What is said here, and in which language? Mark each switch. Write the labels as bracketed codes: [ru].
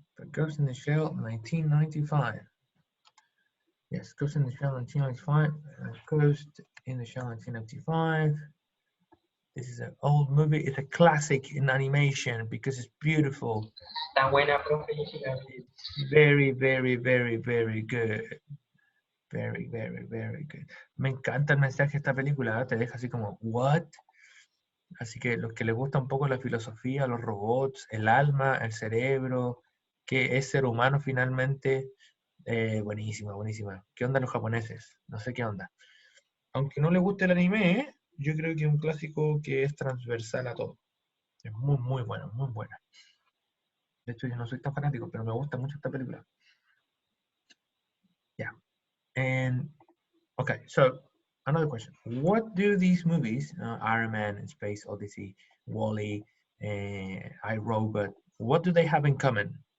[en] Ghost in the Shell, 1995. Yes, Ghost in the Shell, 1995. Ghost in the Shell, 1995. This is an old movie. It's a classic in animation because it's beautiful. [es] Está buena, profe. Yo sí la vi. [en] Very, very, very, very good. Very, very, very good. [es] Me encanta el mensaje de esta película, ¿eh? Te deja así como, ¿what? Así que los que les gusta un poco la filosofía, los robots, el alma, el cerebro, que es ser humano finalmente, buenísima, buenísima. ¿Qué onda los japoneses? No sé qué onda. Aunque no les guste el anime, yo creo que es un clásico que es transversal a todo. Es muy, muy bueno, muy buena. De hecho, yo no soy tan fanático, pero me gusta mucho esta película. [en] Yeah. And, okay, so another question. What do these movies, Iron Man, Space Odyssey, Wall-E, I, Robot, what do they have in common?